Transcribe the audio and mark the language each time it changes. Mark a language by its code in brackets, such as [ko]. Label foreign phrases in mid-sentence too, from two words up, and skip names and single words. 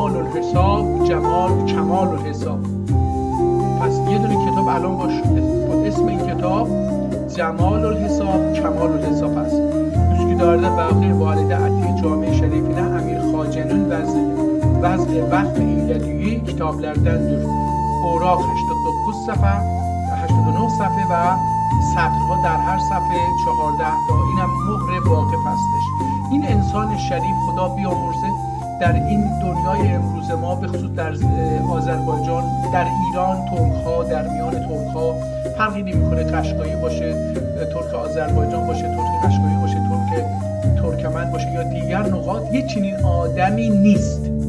[fa] الحساب جمال کمال الحساب. پس یه دونه کتاب الان با اسم این کتاب جمال الحساب کمال الحساب هست. [tr] üsküdar'da واقع والده عتیق جامع şerifine Amir Xace'nin vazı vaqf eylediği kitaplardandır. [fa] اوراق 89 صفحه 89 صفحه و سطرها در هر صفحه 14 تا. اینم مهر واقف هستش. این انسان شریف خدا بیامرزه در این دنیای امروز ما به خصوص در آذربایجان، در ایران، ترک‌ها، در میان ترک‌ها فرقی نمی‌کنه، قشقایی باشه، ترک آذربایجان باشه، ترک قشقایی باشه، ترکمن باشه یا دیگر نقاط، یه چنین آدمی نیست